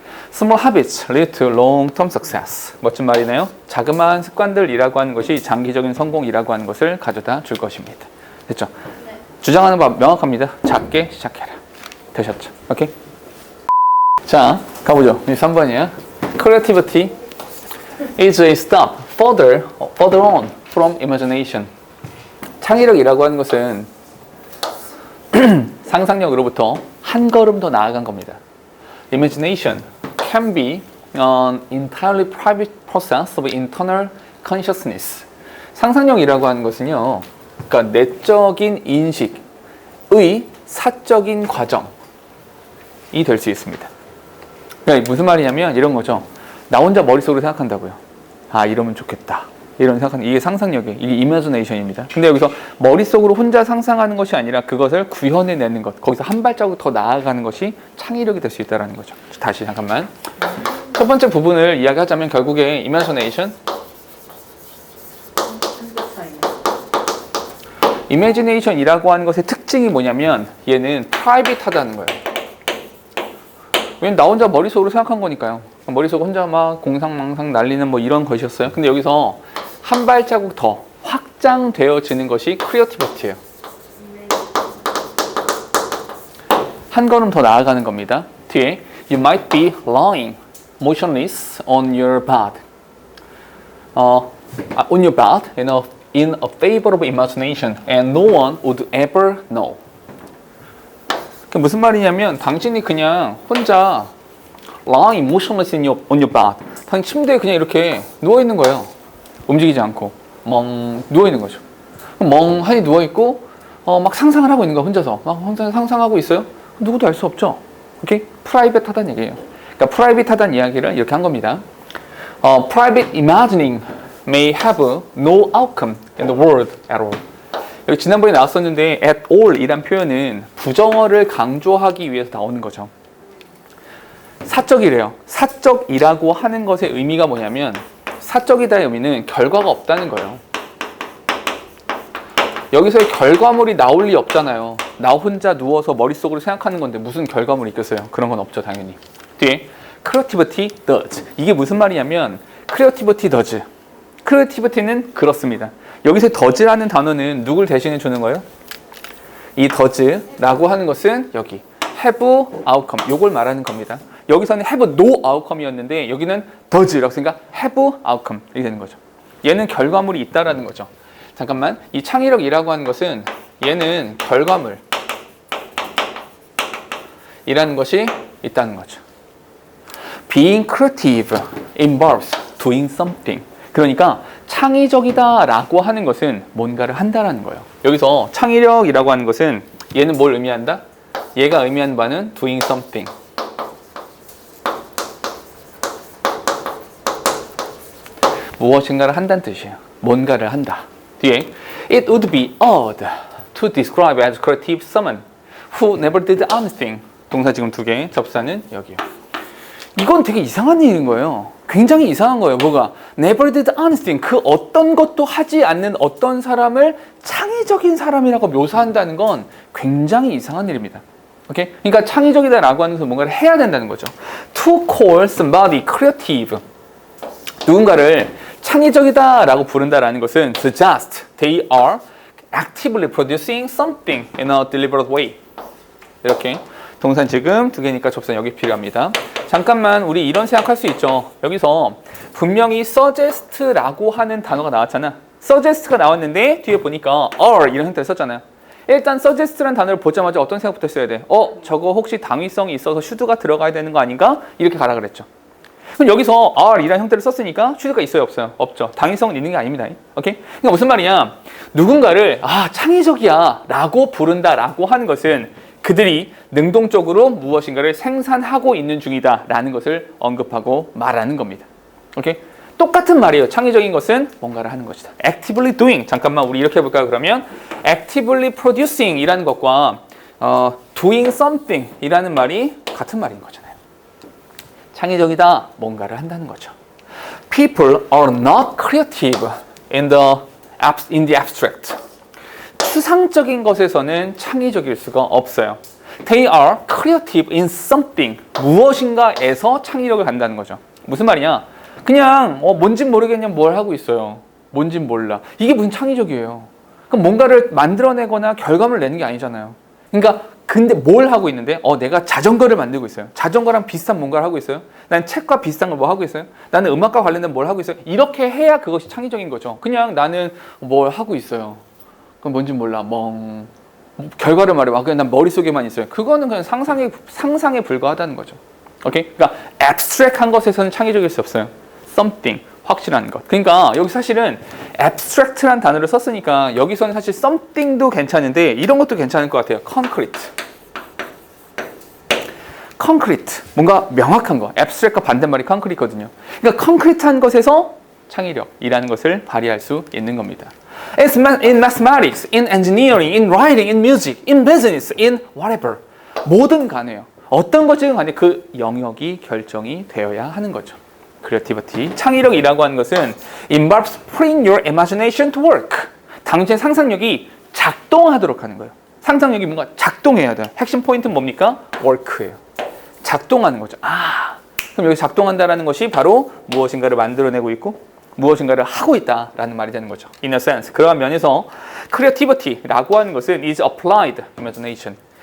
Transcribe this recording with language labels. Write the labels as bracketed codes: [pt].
[en] Small habits lead to long-term success. [ko] 멋진 말이네요. 자그마한 습관들이라고 하는 것이 장기적인 성공이라고 하는 것을 가져다 줄 것입니다. 됐죠? 주장하는 바 명확합니다. 작게 시작해라. 되셨죠? 오케이? 자, 가보죠. 3번이야. [en] Creativity is a step further on from imagination. [ko] 창의력이라고 하는 것은 상상력으로부터 한 걸음 더 나아간 겁니다. [en] Imagination can be an entirely private process of internal consciousness. [ko] 상상력이라고 하는 것은요, 그러니까 내적인 인식의 사적인 과정이 될 수 있습니다. 그러니까 무슨 말이냐면 이런 거죠. 나 혼자 머릿속으로 생각한다고요. 아, 이러면 좋겠다. 이런 생각하는 이게 상상력이에요. 이게 이미지네이션입니다. 근데 여기서 머릿속으로 혼자 상상하는 것이 아니라 그것을 구현해내는 것, 거기서 한 발자국 더 나아가는 것이 창의력이 될 수 있다는 거죠. 다시 잠깐만. 첫 번째 부분을 이야기하자면 결국에 이미지네이션, 이미지네이션이라고 하는 것의 특징이 뭐냐면 얘는 프라이빗하다는 거예요. 왜냐면 나 혼자 머릿속으로 생각한 거니까요. 머릿속 혼자 막 공상망상 날리는 뭐 이런 것이었어요. 근데 여기서 한 발자국 더 확장되어지는 것이 크리에이티비티예요. 한 걸음 더 나아가는 겁니다. 뒤에 [en] You might be lying motionless on your bed. On your bed in a favorable imagination and no one would ever know. [ko] 그게 무슨 말이냐면 당신이 그냥 혼자 [en] lying motionless on your bed. [ko] 당신 침대에 그냥 이렇게 누워 있는 거예요. 움직이지 않고 멍 누워 있는 거죠. 멍하니 누워 있고 막 상상을 하고 있는 거야. 혼자서 막 혼자 상상하고 있어요. 누구도 알 수 없죠. 오케이? 프라이빗하다는 얘기예요. 그러니까 프라이빗하다는 이야기를 이렇게 한 겁니다. [en] Private imagining may have no outcome in the world at all. [ko] 여기 지난번에 나왔었는데 at all 이란 표현은 부정어를 강조하기 위해서 나오는 거죠. 사적이래요. 사적이라고 하는 것의 의미가 뭐냐면 사적이다의 의미는 결과가 없다는 거예요. 여기서의 결과물이 나올 리 없잖아요. 나 혼자 누워서 머릿속으로 생각하는 건데 무슨 결과물이 있겠어요? 그런 건 없죠, 당연히. 뒤에 [en] creativity does. [ko] 이게 무슨 말이냐면 [en] creativity does. [ko] creativity는 그렇습니다. 여기서 does라는 단어는 누굴 대신해 주는 거예요? 이 does라고 하는 것은 여기 have outcome 요걸 말하는 겁니다. 여기서는 have no outcome이었는데 여기는 does라고 쓰니까 have outcome 이렇게 되는 거죠. 얘는 결과물이 있다라는 거죠. 잠깐만, 이 창의력이라고 하는 것은 얘는 결과물 이라는 것이 있다는 거죠. [en] Being creative involves doing something. [ko] 그러니까 창의적이다 라고 하는 것은 뭔가를 한다라는 거예요. 여기서 창의력이라고 하는 것은 얘는 뭘 의미한다? 얘가 의미하는 바는 [en] doing something. [ko] 무엇인가를 한다는 뜻이에요. 뭔가를 한다. 뒤에 [en] It would be odd to describe as creative someone who never did anything. [ko] 동사 지금 2개, 접사는 여기요. 이건 되게 이상한 일인 거예요. 굉장히 이상한 거예요. 뭐가? [en] Never did anything. [ko] 그 어떤 것도 하지 않는 어떤 사람을 창의적인 사람이라고 묘사한다는 건 굉장히 이상한 일입니다. 오케이? 그러니까 창의적이다라고 하는 것은 뭔가를 해야 된다는 거죠. [en] To call somebody creative. [ko] 누군가를 창의적이다라고 부른다라는 것은 [en] suggest they are actively producing something in a deliberate way. [ko] 이렇게 동사 지금 2개니까 접사 여기 필요합니다. 잠깐만 우리 이런 생각할 수 있죠. 여기서 분명히 suggest라고 하는 단어가 나왔잖아. suggest가 나왔는데 뒤에 보니까 are 이런 형태를 썼잖아요. 일단 suggest라는 단어를 보자마자 어떤 생각부터 써야 돼? 저거 혹시 당위성이 있어서 should가 들어가야 되는 거 아닌가? 이렇게 가라 그랬죠. 그럼 여기서 are 이라는 형태를 썼으니까 should가 있어요, 없어요? 없죠. 당위성은 있는 게 아닙니다. 오케이? 그러니까 무슨 말이냐? 누군가를 창의적이야 라고 부른다라고 하는 것은 그들이 능동적으로 무엇인가를 생산하고 있는 중이다 라는 것을 언급하고 말하는 겁니다. 오케이? 똑같은 말이에요. 창의적인 것은 뭔가를 하는 것이다. [en] actively doing. [ko] 잠깐만 우리 이렇게 해볼까요? 그러면 actively producing 이라는 것과 doing something 이라는 말이 같은 말인 거잖아요. 창의적이다. 뭔가를 한다는 거죠. [en] People are not creative in the abstract. [ko] 추상적인 것에서는 창의적일 수가 없어요. [en] They are creative in something. [ko] 무엇인가에서 창의력을 갖는다는 거죠. 무슨 말이냐? 그냥 뭔진 모르겠냐 뭘 하고 있어요. 뭔진 몰라. 이게 무슨 창의적이에요. 그럼 뭔가를 만들어내거나 결과물을 내는 게 아니잖아요. 그러니까 근데 뭘 하고 있는데? 내가 자전거를 만들고 있어요. 자전거랑 비슷한 뭔가를 하고 있어요. 난 책과 비슷한 걸 뭐 하고 있어요. 나는 음악과 관련된 뭘 하고 있어요. 이렇게 해야 그것이 창의적인 거죠. 그냥 나는 뭘 하고 있어요. 그건 뭔지 몰라. 결과를 말해봐. 그냥 난 머릿속에만 있어요. 그거는 그냥 상상에 불과하다는 거죠. 오케이? 그러니까 abstract한 것에서는 창의적일 수 없어요. something, 확실한 것. 그러니까 여기 사실은 abstract란 단어를 썼으니까 여기서는 사실 something도 괜찮은데 이런 것도 괜찮을 것 같아요. concrete. 뭔가 명확한 거. abstract과 반대말이 concrete거든요. 그러니까 concrete한 것에서 창의력이라는 것을 발휘할 수 있는 겁니다. [en] In mathematics, in engineering, in writing, in music, in business, in whatever. [ko] 뭐든 간에요. 어떤 것이든 간에 그 영역이 결정이 되어야 하는 거죠. [en] creativity, [ko] 창의력이라고 하는 것은 [en] involves putting your imagination to work. [ko] 당신의 상상력이 작동하도록 하는 거예요. 상상력이 뭔가 작동해야 돼요. 핵심 포인트는 뭡니까? work예요. 작동하는 거죠. 그럼 여기 작동한다라는 것이 바로 무엇인가를 만들어내고 있고 무엇인가를 하고 있다라는 말이 되는 거죠. [en] In a sense. [ko] 그러한 면에서 creativity라고 하는 것은 [en] is applied imagination.